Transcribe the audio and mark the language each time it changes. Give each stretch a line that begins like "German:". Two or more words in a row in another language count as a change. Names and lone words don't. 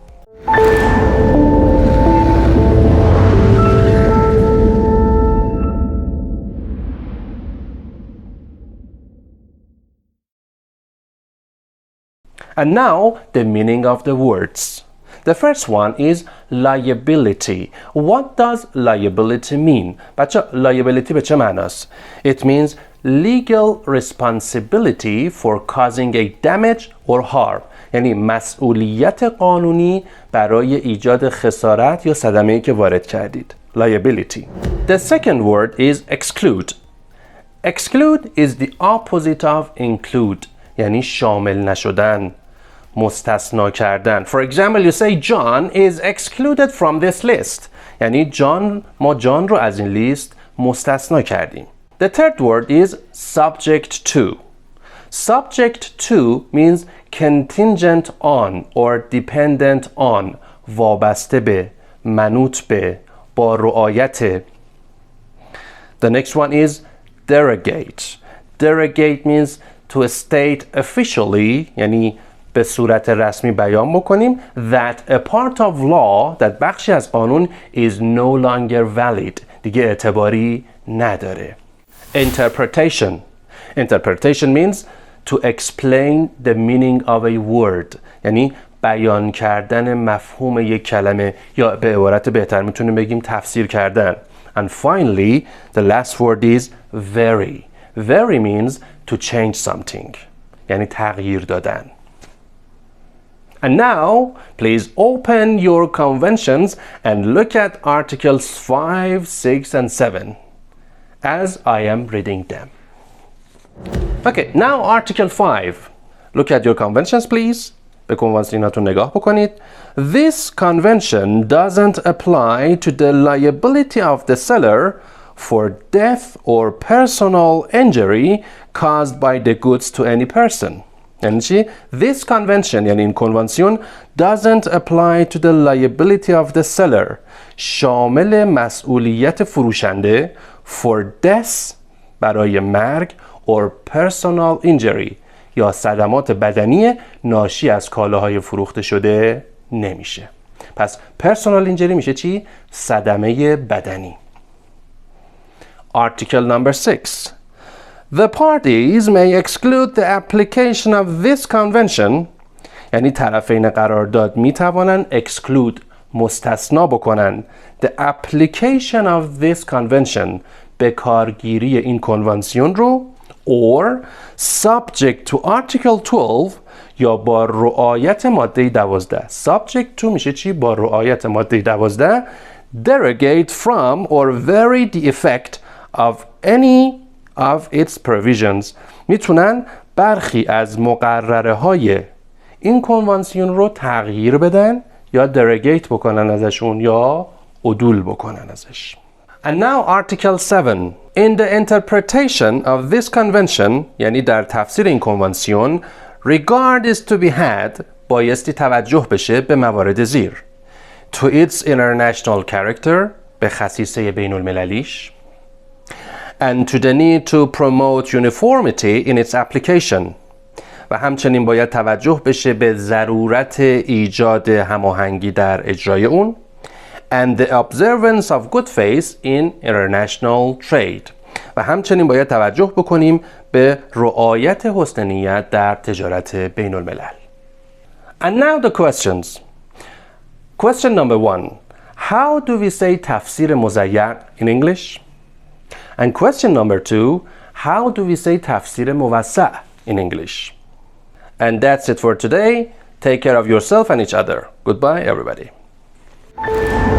English: And now the meaning of the words. The first one is liability. What does liability mean?
Persian: بچه liability به چه معناست؟
English: It means legal responsibility for causing a damage or harm.
Persian: یعنی مسئولیت قانونی برای ایجاد خسارت یا صدمه‌ای که وارد کردید.
English: Liability. The second word is exclude. Exclude is the opposite of include.
Persian: یعنی شامل نشدن، مستثنا کردن.
English: For example, you say John is excluded from this list.
Persian: یعنی ما جان رو از این لیست مستثنا کردیم.
English: The third word is subject to. Subject to means contingent on or dependent on.
Persian: وابسته به، منوط به، با رعایت.
English: The next one is derogate. Derogate means to state officially,
Persian: یعنی به صورت رسمی بیان بکنیم
English: that a part of law, that
Persian: بخشی از قانون
English: is no longer valid.
Persian: دیگه اعتباری نداره.
English: Interpretation. Interpretation means to explain the meaning of a word.
Persian: یعنی بیان کردن مفهوم یک کلمه یا به عبارت بهتر میتونیم بگیم تفسیر کردن.
English: And finally, the last word is vary. Vary means to change something. یعنی تغییر دادن. And now, please open your conventions and look at articles 5, 6 and 7 as I am reading them. Okay, now article 5. Look at your conventions, please.
Persian: به کنوانسیوناتون نگاه بکنید.
English: This convention doesn't apply to the liability of the seller for death or personal injury caused by the goods to any person.
Persian: یعنی چی؟
English: This convention
Persian: یعنی این کنوانسیون
English: doesn't apply to the liability of the seller.
Persian: شامل مسئولیت فروشنده
English: for death
Persian: برای مرگ
English: or personal injury
Persian: یا صدمات بدنی ناشی از کالاهای فروخته شده نمیشه. پس
English: personal injury
Persian: میشه چی؟ صدمه بدنی.
English: Article number 6. The parties may exclude the application of this convention.
Persian: یعنی طرفین قرارداد می توانند exclude مستثنا بکنند
English: the application of this convention
Persian: به کارگیری این کنوانسیون رو
English: or subject to article 12
Persian: یا با رعایت ماده 12.
English: subject to
Persian: میشه چی؟ با رعایت ماده 12
English: derogate from or vary the effect of any of its provisions.
Persian: میتونن برخی از مقرره های این کنوانسیون رو تغییر بدن یا derogate بکنن ازشون یا عدول بکنن ازش.
English: And now article 7. In the interpretation of this convention
Persian: یعنی در تفسیر این کنوانسیون
English: regard is to be had
Persian: بایستی توجه بشه به موارد زیر.
English: To its international character
Persian: به خصیصه بین المللیش
English: and to the need to promote uniformity in its application
Persian: و همچنین باید توجه بشه به ضرورت ایجاد هماهنگی در اجرای اون
English: and the observance of good faith in international trade
Persian: و همچنین باید توجه بکنیم به رعایت حسن نیت در تجارت بین الملل.
English: And now the questions. Question number 1. How do we say
Persian: تفسیر مزین
English: in English? And question number 2. How do we say
Persian: تفسیر موسع
English: in English? And that's it for today. Take care of yourself and each other. Goodbye, everybody.